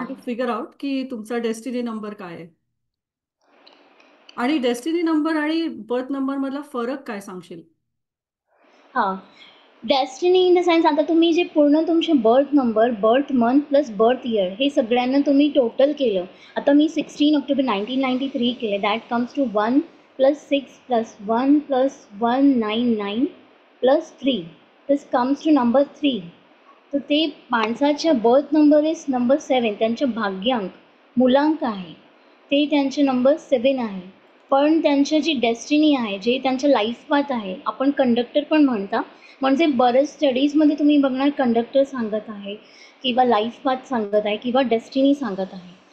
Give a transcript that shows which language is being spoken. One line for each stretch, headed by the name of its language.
English: हां to figure out
Marathi: की तुमचा डेस्टिनी नंबर काय आहे. आणि डेस्टिनी नंबर आणि बर्थ नंबर मधला फरक काय सांगशील? हां
English: destiny in the sense
Marathi: आता तुम्ही जे पूर्ण तुमचे birth number, birth month plus birth year हे सगळ्यांना तुम्ही टोटल केलं. आता मी 16 ऑक्टोबर 1993 केले.
English: That comes to 1 plus 6 plus 1 plus 199 plus 3. This comes to number 3.
Marathi: तर ते माणसाच्या बर्थ नंबर इज नंबर 7. त्यांचे भाग्यांक मूलांक आहे ते त्यांचे नंबर 7 आहे. पण त्यांची जी डेस्टिनी आहे, जे त्यांचं लाईफ पाथ आहे, आपण कंडक्टर पण म्हणता. म्हणजे बरेच स्टडीजमध्ये तुम्ही बघणार कंडक्टर सांगत आहे किंवा लाईफ पाथ सांगत आहे किंवा डेस्टिनी सांगत आहे.